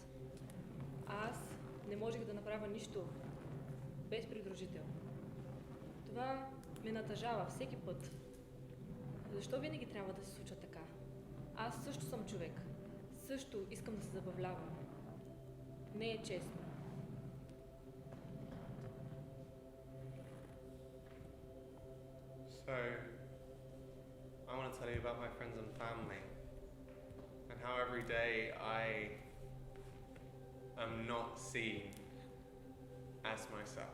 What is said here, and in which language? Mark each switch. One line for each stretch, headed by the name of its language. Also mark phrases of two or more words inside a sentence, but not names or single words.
Bulgarian: А аз не можех да направя нищо без придружител. Това ме натъжава всеки път. Защо винаги трябва да се случва така? Аз също съм човек. Също искам да се забавлявам. Не е честно.
English: So, I want to tell you about my friends and family, and how every day I am not seen as myself.